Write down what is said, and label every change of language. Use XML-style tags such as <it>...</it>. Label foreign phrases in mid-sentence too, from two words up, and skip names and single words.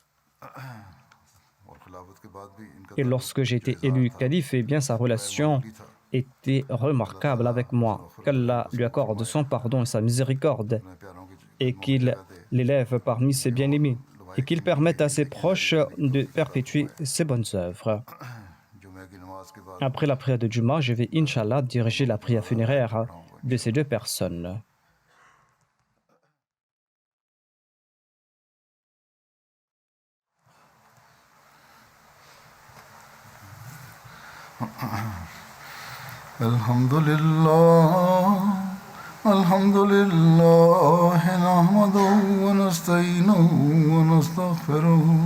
<fr>Et lorsque j'ai été élu calife, eh bien, sa relation était remarquable avec moi. Qu'Allah lui accorde son pardon et sa miséricorde et qu'il l'élève parmi ses bien-aimés. et qu'il permette à ses proches de perpétuer ses bonnes œuvres.</fr> <ur>جمعے کی نماز کے بعد</ur> <fr>Après la prière de Juma, je vais, Inch'Allah, diriger la prière funéraire de ces deux personnes.</fr> <ar>الحمد لله الحمد لله نحمده ونستعينه ونستغفره</ar>